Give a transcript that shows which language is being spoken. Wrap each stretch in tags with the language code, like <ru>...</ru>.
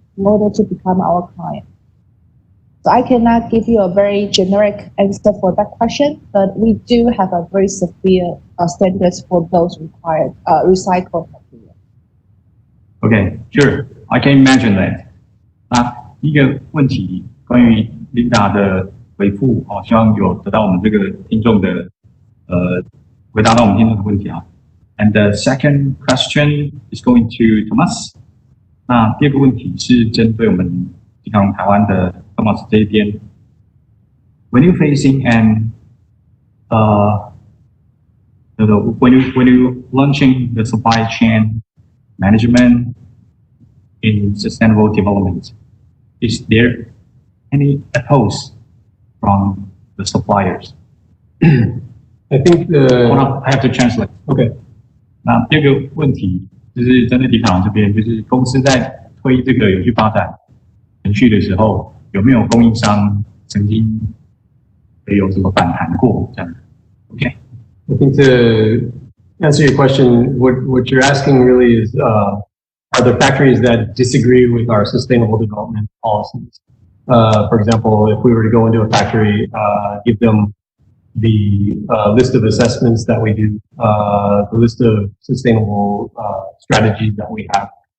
<en>in order to become our client. So I cannot give you a very generic answer for that question, but we do have a very severe standards for those required recycled material. Okay, sure, I can imagine that.</en> <zh>第一个问题关于 Linda 的回复希望有得到我们这个听众的回答到我们听众的问题啊。</zh> <en>And the second question is going to Thomas.</en> <zh>那第二个问题是针对我们迪卡侬台湾的 Thomas 这一边。</zh> <en>When you facing an when you launching the supply chain management in sustainable development, is there any oppose from the suppliers? I think Hold on, I have to translate. Okay.</en> <zh>那第二个问题就是针对迪卡侬这边，就是公司在推这个有序发展程序的时候，有没有供应商曾经有什么反弹过这样？Okay.</zh> <en>I think to answer your question, what you're asking really is, are there factories that disagree with our sustainable development policies? For example, if we were to go into a factory, give them the list of assessments that we do, the list of sustainable strategies that we have.</en>